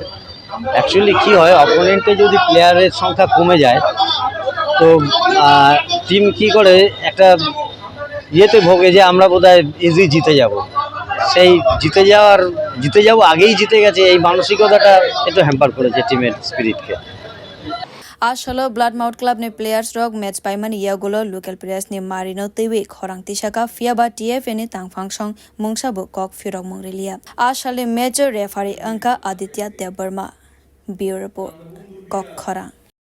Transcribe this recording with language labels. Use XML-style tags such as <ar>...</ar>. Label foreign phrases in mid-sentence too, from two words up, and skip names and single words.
<bn>অ্যাকচুয়ালি কি হয় অপোনেন্টে যদি প্লেয়ারের সংখ্যা কমে যায় তো টিম কি করে একটা ইয়েতে ভোগে যে আমরা বোধহয় ইজি জিতে যাব সেই জিতে যাব আগেই জিতে গেছে এই মানসিকতাটা একটু হ্যাম্পার করেছে টিমের স্পিরিটকে</bn> <trp>Ashalo Bloodmouth Club ni players rog match paiman Yagolo</trp> <en>local players</en> <trp>ni Marino Tiwi Khorang Tishaka Fiaba TF ni Tangphang Shong Mungsabu Kok Firok Mongrelia Ashale</trp> <en>major referee</en> <trp>Angka Aditya Debarma</trp> <en>Bureau Report</en> <trp>Kok Khorang</trp>